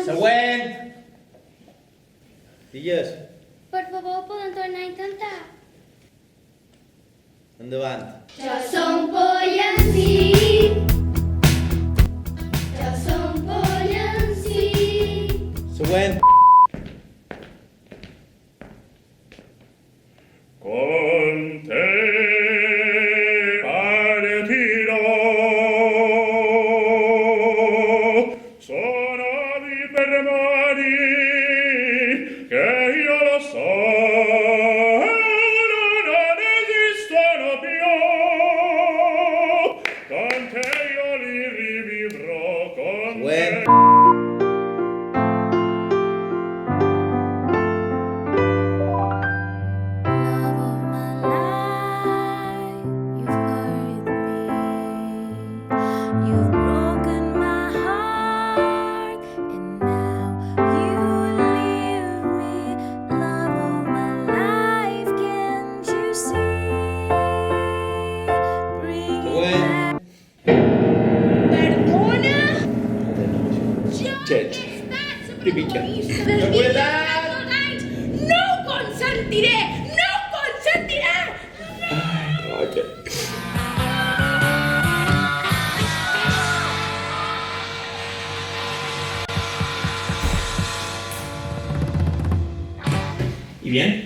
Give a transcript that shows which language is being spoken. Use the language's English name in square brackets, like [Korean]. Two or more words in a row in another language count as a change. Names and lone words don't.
[Catalan] Següent. Digues. Per favor, poden tornar a intentar. Endavant. Jo som pollencí. Jo som pollencí. Següent. [Italian] Con te partirò, sono di per mani che io lo so, non esistono più, con te io li rivivrò, con [Catalan] Següent. [Italian] te. [English] Love of my life, you've hurt me. You've broken my heart, and now you leave me. Love of my life, can't you see? Bring [Catalan] Següent. Perdona? Chet. Pipicha. No consentiré! No consentiré! I bien?